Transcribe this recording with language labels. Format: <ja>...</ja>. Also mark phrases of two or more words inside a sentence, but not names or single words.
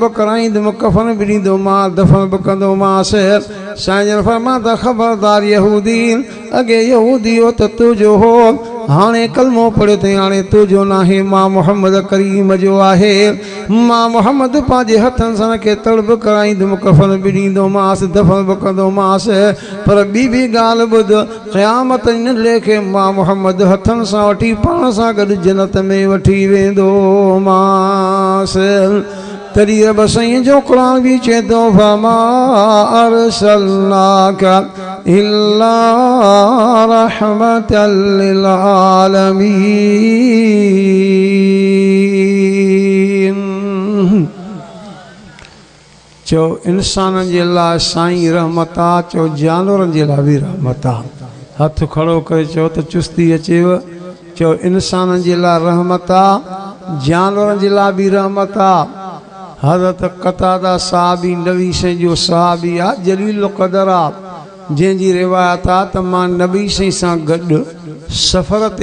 <sd>कराईंदुमि कफ़न बि ॾींदोमांसि दफ़न बि कंदोमांसि साईं जन फरमाईंदा ख़बरदार यहूदी अॻे यहूदी हो त तुंहिंजो हो हाणे कलमो पढ़ियो अथई हाणे तुंहिंजो न आहे मां मोहम्मद करीम जो आहे मां मोहम्मद पंहिंजे हथनि सां खे तड़प कराईंदुमि कफ़न बि ॾींदोमांसि दफ़न बि कंदोमांसि पर ॿी बि ॻाल्हि ॿुध क़यामत नंढड़े खे मां मोहम्मद हथनि सां वठी पाण सां गॾु जन्नत में वठी वेंदोमांसि तॾहिं रब साईं जो क़ुरान बि चए थो</sd> <ar>فما أرسلناك إلا رحمة للعالمين</ar> <sd>चओ इंसाननि जे लाइ साईं रहमत आहे चओ जानवरनि जे लाइ बि रहमत आहे हथ खड़ो करे चओ त चुस्ती अचेव चओ इंसाननि जे लाइ रहमत आहे जानवरनि जे लाइ बि रहमत आहे हज़रत क़तादा साहबी नबी साईं जो साहबी आहे जलील क़दर आहे जंहिंजी रिवायत आहे त मां नबी साईं सां गॾु सफ़र ते</sd>